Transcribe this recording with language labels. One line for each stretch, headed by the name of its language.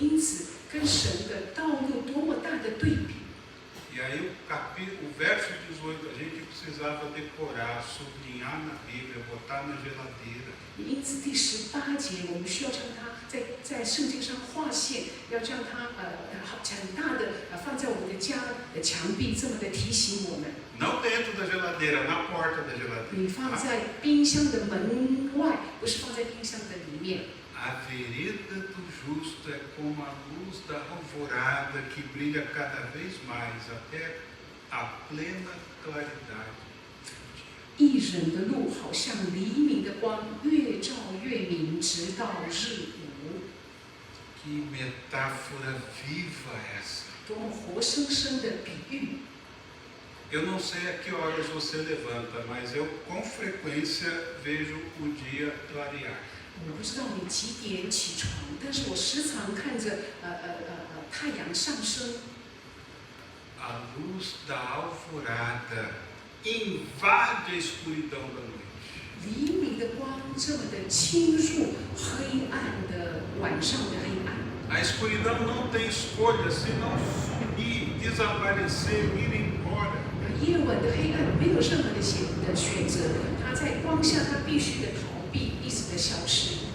Chinese: 也因此跟神的道路多么大的对比。
Portuguese: E aí o verso 18 a gente precisava decorar, sublinhar na Bíblia, botar na geladeira.
Chinese: 因此第18节我们需要将它在圣经上划线，要将它很大的放在我们的家的墙壁，这么的提醒我们。
Portuguese: Não dentro da geladeira, na porta da
Chinese: 你
Portuguese: geladeira.
Chinese: 放在冰箱的门外，不是放在冰箱的里面。
Portuguese: A vereda do justo é como a luz da alvorada que brilha cada vez mais até a plena claridade.
Chinese: 一人的路好像黎明的光，越照越明，直到日午。
Portuguese: Que metáfora viva essa!
Chinese: 多么活生生的比喻！
Portuguese: Eu não sei a que horas você levanta, mas eu com frequência vejo o dia clarear.
Chinese: 我不知道你几点起床，但是我时常看着太阳上升。
Portuguese: A luz da alvorada invade a escuridão da noite.
Chinese: 黎明的光这么的侵入黑暗的晚上的黑暗。
Portuguese: A escuridão não tem escolha senão sumir, desaparecer, ir embora.
Chinese: 夜晚的黑暗没有任何的选择，它在光下，它必须的逃避，一直的消失。